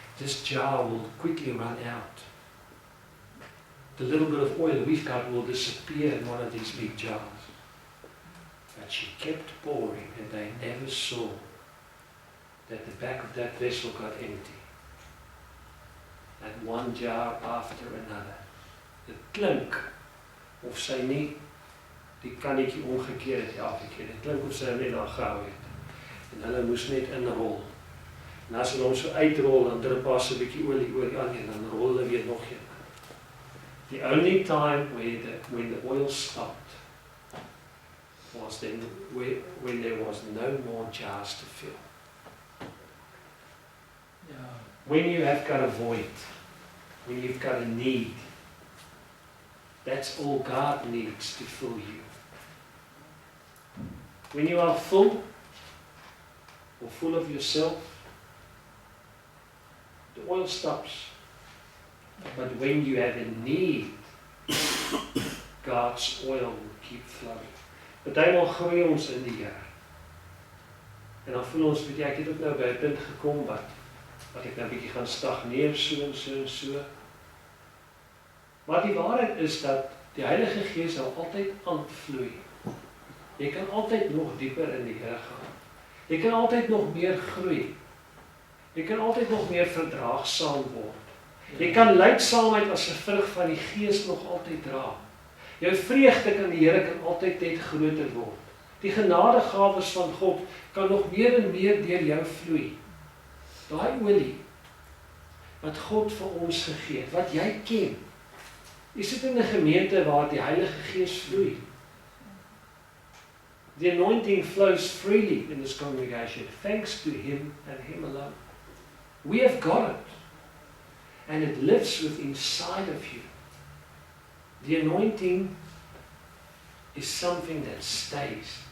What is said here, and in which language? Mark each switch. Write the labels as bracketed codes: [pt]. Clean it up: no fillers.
[en] This jar will quickly run out. The little bit of oil we've got will disappear in one of these big jars. But she kept pouring, and they never saw that the back of that vessel got empty. And one jar after another. [af] Dit klink of sy nie die kannetjie omgekeer het elke keer. Dit klink of sy hom net daar gehou het. En hulle moes net inrol. En as hulle hom so uitrol, dan drup haar so 'n bietjie olie oor die ander, en dan rol hulle weer nog een. [en] The only time when the oil stopped was then when there was no more jars to fill. When you have got a void, when you've got a need, that's all God needs to fill you. When you are full, or full of yourself, the oil stops. But when you have a need, God's oil will keep flowing. [af] Partymal groei ons in die Here. En dan voel ons, weet jy, ek het ook nou by 'n punt gekom wat ek nou 'n bietjie gaan stagneer, so en so en so. Maar die waarheid is dat die Heilige Gees sal altyd aanvloei. Jy kan altyd nog dieper in die Here gaan. Jy kan altyd nog meer groei. Jy kan altyd nog meer verdraagsaam word. Jy kan lydsaamheid as 'n vrug van die Gees nog altyd dra. Jou vreugde kan die Here kan altyd net groter word. Die genadegawes van God kan nog meer en meer deur jou vloei. Daai olie wat God vir ons gegee het, wat jy ken. Jy sit in 'n gemeente waar die Heilige Gees vloei. [en] The anointing flows freely in this congregation, thanks to Him and Him alone. We have got it. And it lives within inside of you. The anointing is something that stays.